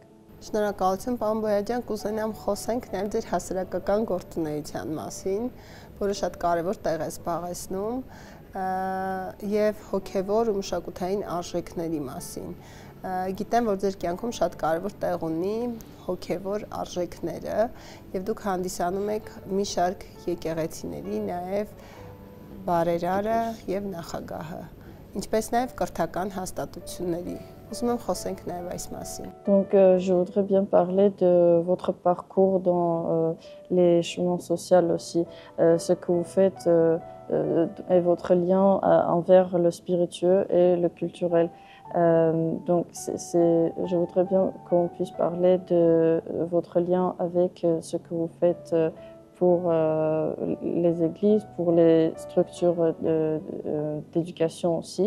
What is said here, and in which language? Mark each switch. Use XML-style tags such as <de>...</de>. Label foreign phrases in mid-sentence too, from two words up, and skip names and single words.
<hy>Շնորհակալություն, պարոն Բոյաջյան, կուզենամ խոսենք նաև ձեր հասարակական գործունեության մասին, որը շատ կարևոր տեղ է զբաղեցնում, եւ հոգեվոր ու մշակութային արժեքների մասին։ Գիտեմ, որ ձեր կյանքում շատ կարևոր տեղ ունի հոգեվոր արժեքները, եւ դուք հանդիսանում եք մի շարք եկեղեցիների, նաև բարերարը եւ նախագահը, ինչպես նաև կրթական հաստատությունների Ուզում եմ խոսենք նաև այս մասին։</hy> <fr>Donc, je voudrais bien parler de votre parcours dans les chemins sociaux aussi, ce que vous faites et votre lien envers le spiritueux et le culturel. Donc, je voudrais bien qu'on puisse parler de votre lien avec ce que vous faites pour les églises, pour les structures d'éducation aussi.</fr>